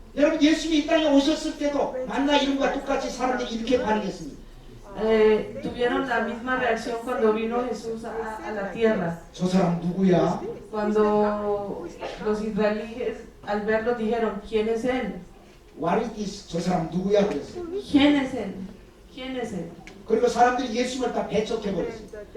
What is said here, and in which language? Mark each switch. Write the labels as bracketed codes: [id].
[ko] 여러분, 예수님이 이 땅에 오셨을 때도 만나 이름과 똑같이 사람들이 이렇게 반응했습니다. [es] Tuvieron la misma reacción cuando vino Jesús a la tierra. [ko] 저 사람 누구야? [es] Cuando los israelíes al verlo dijeron: ¿Quién es él? [en] What is this? [ko] 저 사람 누구야? 그랬어요. [es] ¿Quién es él? ¿Quién es él? [ko] 그리고 사람들이 예수님을 다 배척해버렸어요.